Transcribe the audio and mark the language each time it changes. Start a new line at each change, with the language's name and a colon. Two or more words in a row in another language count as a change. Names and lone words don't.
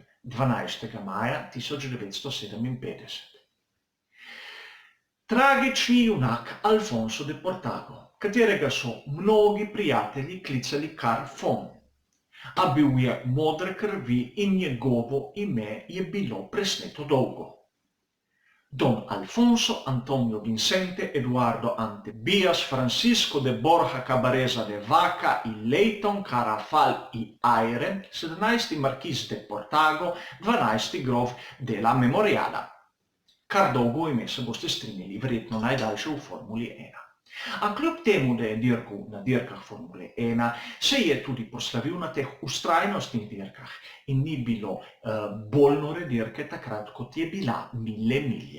Slovenian: 12. maja 1957. Tragični junak Alfonso de Portago, katerega so mnogi prijatelji klicali kar Fon, a bil je modre krvi in njegovo ime je bilo presneto dolgo. Don Alfonso Antonio Vicente Eduardo Antebías Francisco de Borja Cabareza de Vaca y Leighton Carafal y Aire, 17. markiz de Portago, 12. grof de la Memoriada. Kar dolgo ime, se boste strinjali, verjetno najdaljše v Formuli 1. A kljub temu, da je dirkal na dirkah Formule 1, se je tudi proslavil na teh vztrajnostnih dirkah in ni bilo bolj nore dirke takrat, kot je bila Mille Miglia.